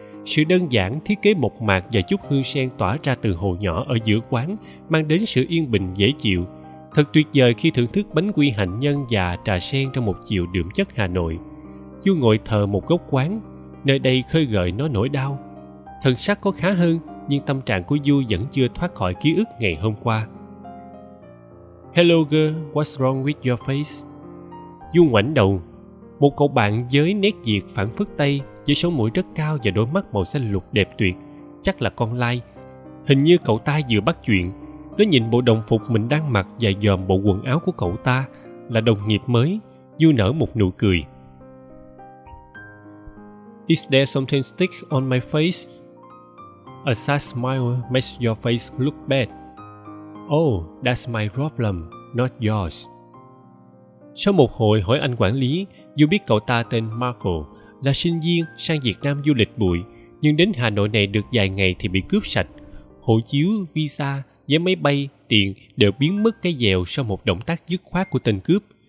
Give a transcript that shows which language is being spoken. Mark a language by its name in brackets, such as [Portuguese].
[Vietnamese] Sự đơn giản, thiết kế mộc mạc và chút hương sen tỏa ra từ hồ nhỏ ở giữa quán mang đến sự yên bình dễ chịu. Thật tuyệt vời khi thưởng thức bánh quy hạnh nhân và trà sen trong một chiều đượm chất Hà Nội. Du ngồi thờ một góc quán, nơi đây khơi gợi nó nỗi đau. Thần sắc có khá hơn, nhưng tâm trạng của Du vẫn chưa thoát khỏi ký ức ngày hôm qua. [English] Hello girl, what's wrong with your face? [Vietnamese] Du ngoảnh đầu, một cậu bạn với nét Việt phản phất Tây, với sống mũi rất cao và đôi mắt màu xanh lục đẹp tuyệt, chắc là con Lai. Hình như cậu ta vừa bắt chuyện. Nó nhìn bộ đồng phục mình đang mặc và dòm bộ quần áo của cậu ta, là đồng nghiệp mới. Du nở một nụ cười. [English] Is there something stick on my face? A sad smile makes your face look bad. Oh, that's my problem, not yours. [Vietnamese] Sau một hồi hỏi anh quản lý, Du biết cậu ta tên Marco, là sinh viên sang Việt Nam du lịch bụi, nhưng đến Hà Nội này được vài ngày thì bị cướp sạch. Hộ chiếu, visa, vé máy bay, tiền đều biến mất cái dèo sau một động tác dứt khoát của tên cướp.